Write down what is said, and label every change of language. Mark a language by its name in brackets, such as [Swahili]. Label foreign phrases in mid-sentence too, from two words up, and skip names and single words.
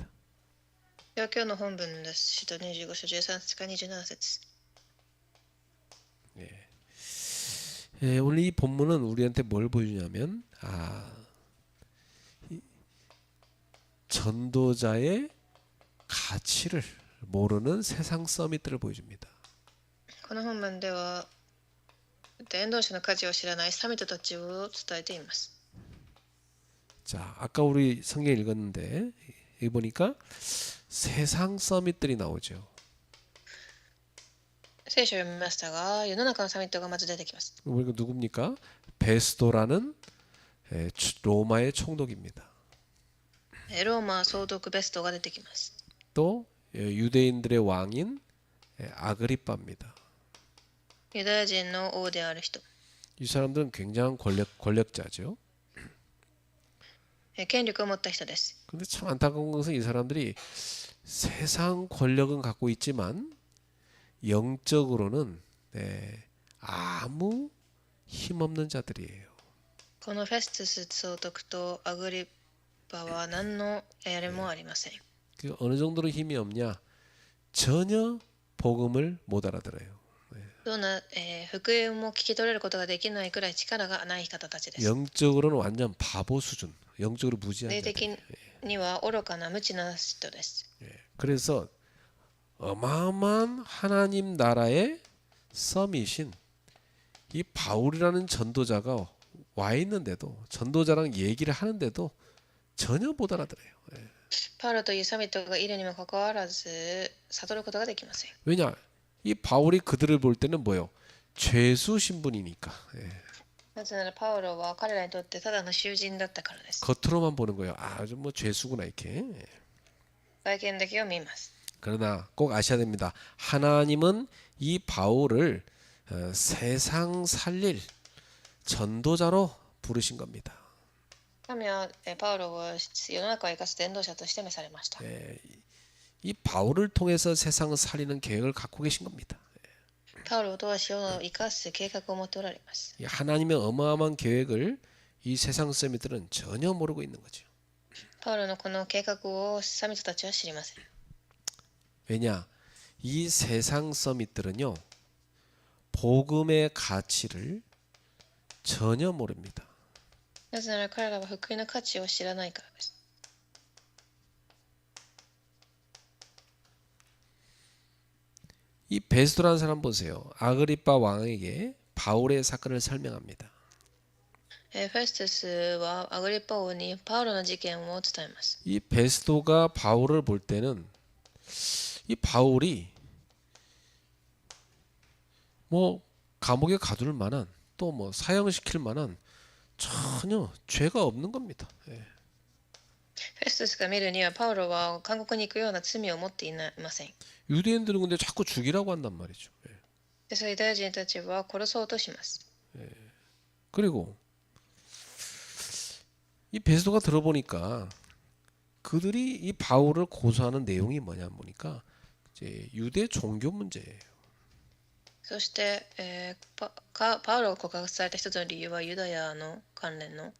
[Japanese] では今日の本文です。使徒25章13節から27節。 [Korean] 오늘 이 본문은 우리한테 뭘 보여주냐면 전도자의 가치를 모르는 세상 서밋들을 보여줍니다. [Japanese] この本文では伝道者の価値を知らないサミットたちを伝えています。 [Korean] 자, 아까 우리 성경 읽었는데 여기 보니까 세상 서밋들이 나오죠. [Japanese] 聖書を読みましたが、世の中のサミットがまず出てきます。 [Korean] 우리가 누굽니까? 베스도라는 로마의 총독입니다. [Japanese] ローマ総督ベストが出てきます。 [Korean] 또 유대인들의 왕인 아그리빠입니다. [Japanese] ユダヤ人の王である人。 [Korean] 이 사람들은 굉장한 권력자죠. [Japanese] 権力を持った人です。 [Korean] 근데 참 안타까운 것은 이 사람들이 세상 권력은 갖고 있지만 영적으로는 아무 힘없는 자들이에요. [Japanese] このフェストゥス総督とアグリッパは何のやりもありません。 [Korean] 그 어느 정도로 힘이 없냐? 전혀 복음을 못 알아들어요. [Japanese] どんな、福音も聞き取れることができないくらい力がない方たちです。 [Korean] 영적으로는 완전 바보 수준. 영적으로 무지한 [Japanese] 霊 [Korean] 자들. [Japanese] 的には愚かな無知な人です。 [Korean] 그래서 어마어마한 하나님 나라의 서밋인 이 바울이라는 전도자가 와 있는데도 전도자랑 얘기를 하는데도 전혀 못 알아들어요. [Japanese] パウロというサミットがいるにもかかわらず悟ることができません。 [Korean] 왜냐? 이 바울이 그들을 볼 때는 뭐요? 죄수 신분이니까. [Japanese] なぜならパウロは彼らにとってただの囚人だったからです。 [Korean] 겉으로만 보는 거예요. 좀 뭐 죄수구나 이렇게. [Japanese] 外見だけを見ます。 [Korean] 그러나 꼭 아셔야 됩니다. 하나님은 이 바울을 세상 살릴 전도자로 부르신 겁니다. [Japanese] 神はパウロを世の中を生かす伝道者として召されました。 [Korean] 이 바울을 통해서 세상을 살리는 계획을 갖고 계신 겁니다. [Japanese] パウロを通し世を生かす計画を持っておられます。 [Korean] 이 하나님의 어마어마한 계획을 이 세상 세미들은 전혀 모르고 있는 거죠. [Japanese] パウロのこの計画をサミットたちは知りません。 [Korean] 왜냐? 이 세상 서밋들은요. 복음의 가치를 전혀 모릅니다. [Japanese] なぜなら彼らは福音の価値を知らないからです。 [Korean] 이 베스도라는 사람 보세요. 아그리빠 왕에게 바울의 사건을 설명합니다. [Japanese] フェストゥスはアグリッパ王にパウロの事件を伝えます。 [Korean] 이 베스도가 바울을 볼 때는 이 바울이 뭐 감옥에 가둘 만한 또 뭐 사형시킬 만한 전혀 죄가 없는 겁니다. 예. [Japanese] フェストスが見るにはパウロは監獄に行くような罪を持っていません。 [Korean] 유대인들은 근데 자꾸 죽이라고 한단 말이죠. 예. [Japanese] でそれユダヤ人たちは殺そうとします。 [Korean] 그리고 이 베스도가 들어보니까 그들이 이 바울을 고소하는 내용이 뭐냐 보니까 이제 유대 종교 문제예요. [Japanese] そして、パウロを告発された一つの理由はユダヤの関連の